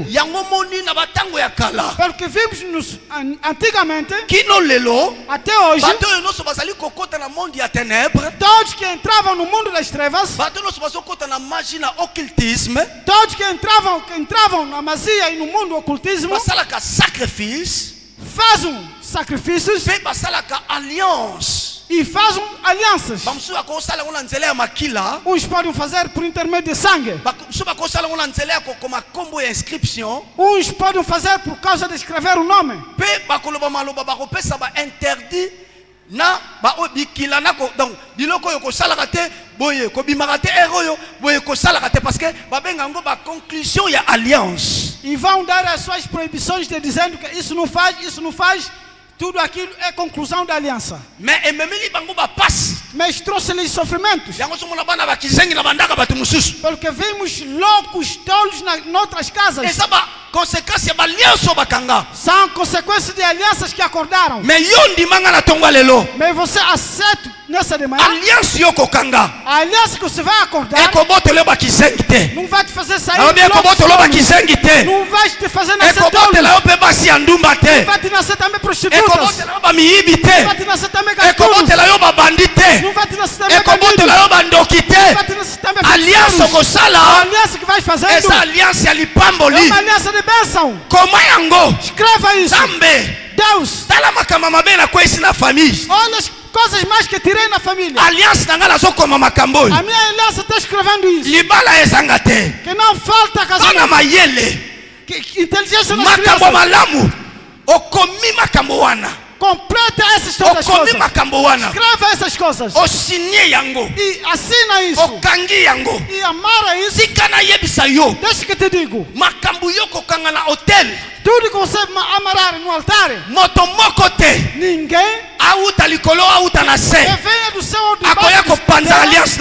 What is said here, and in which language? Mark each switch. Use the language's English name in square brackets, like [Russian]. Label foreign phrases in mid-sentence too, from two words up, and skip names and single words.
[Portuguese] Pelo que vimos antigamente, até hoje, todos que entravam no mundo das trevas, todos que entravam na magia e no mundo do ocultismo, fazem sacrifícios e fazem alianças. Uns podem fazer por intermédio de sangue. Uns podem fazer por causa de escrever o nome. [Lingala] Na ba obikila nako donc biloko yo ko salaka te boye ko bimaka te eroyo boye ko salaka te [French] parce que [Lingala] ba benga ngo ba conclusion ya alliance. [Portuguese] E vão dar as suas proibições de dizendo que isso não faz, tudo aquilo é conclusão da aliança. [Lingala] Mais ememeli bango ba passe. [Portuguese] Mas trouxe-lhes sofrimentos. [Lingala] Yango somona bana ba kizengi na bandaka batu mususu. [Portuguese] Pelo que vimos loucos tolos noutras casas. [Lingala] Essa ba consequência ba aliança bakanga. [Portuguese] São consequências de alianças que acordaram. [Lingala] Mais yondi manga na tonga lelo. [Portuguese] Mas você aceita nessa de manhã. [Lingala] Aliança yoko kanga. [Portuguese] A aliança que você vai acordar. [Lingala] Eko boto leba kizengi te. [Portuguese] Não vai te fazer sair. [Lingala] Não eko boto leba kizengi te. [Portuguese] Não vai te fazer nascer tolo. [Lingala] Eko boto leba basi andumba te. [Portuguese] Não vai te nascer também prostitutas. [Lingala] Eko boto leba miibi te. [Portuguese] Não vai te nascer também gatunos. [Lingala] Eko boto leba bandite. [Portuguese] Não vai te nascer também [Lingala] eko boto leba ndoki te. [Portuguese] Não vai te nascer também [Lingala] aliança ko sala. [Portuguese] A aliança que vai fazendo. Essa aliança [Lingala] ali pamboli. [Portuguese] É uma aliança de bênção. [Lingala] Como yango? [Portuguese] Escreva isso. [Lingala] Zambe. [Portuguese] Deus. [Lingala] Tala makama mabena kwa isi na família. [Portuguese] Olha as coisas mais que tirei na família. [Lingala] Aliança nangala soko mama kamboni. [Portuguese] A minha aliança está escrevendo isso. [Lingala] Libala ezanga te. [Portuguese] Que não falta casamento. [Lingala] Bana mayele. [Portuguese] Que inteligência nas crianças. [Lingala] Makambo malamu. Okomi makambo wana. [Portuguese] Completa essas todas as coisas. Escreva essas coisas. E assina isso. E amarra isso. Deixa que te digo. Tudo que você amarrar no altar. Ninguém. Venha do céu ou de baixo.